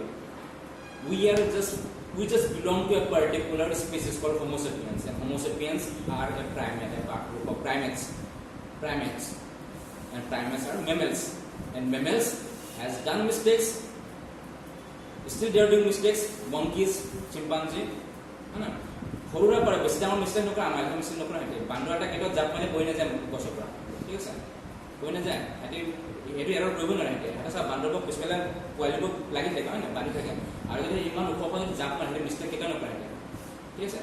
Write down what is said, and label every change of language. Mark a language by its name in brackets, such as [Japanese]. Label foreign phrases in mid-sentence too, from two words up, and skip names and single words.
[English] We just belong to a particular species called Homo sapiens, and Homo sapiens are a primate, a group of primates, and primates are mammals, and mammals has done mistakes. Still they are doing mistakes. Monkeys, chimpanzee, [Hindi] है ना? [Assamese] সৰুৰা পৰা বেছি ডাঙৰ মিষ্টেক নকৰা, আমাৰ মিষ্টেক নকৰা হেঁতে বান্দৰ এটা কেইটা জাপ মানে বৈ নাযায় গছৰ পৰা, ঠিক আছে? বৈ নাযায় হেঁতে, সেইটো এৰৰ কৰিব নোৱাৰে হেঁতে। এটা চা বান্দৰবোৰক পিছফালে পোৱালিবোৰক লাগি থাকে, হয় নাই, বান্ধি থাকে, আৰু যদি ইমান ওখ পৰা যদি জাপ মাৰে মিষ্টেক কেতিয়াও নকৰে হেঁতে, ঠিক আছে?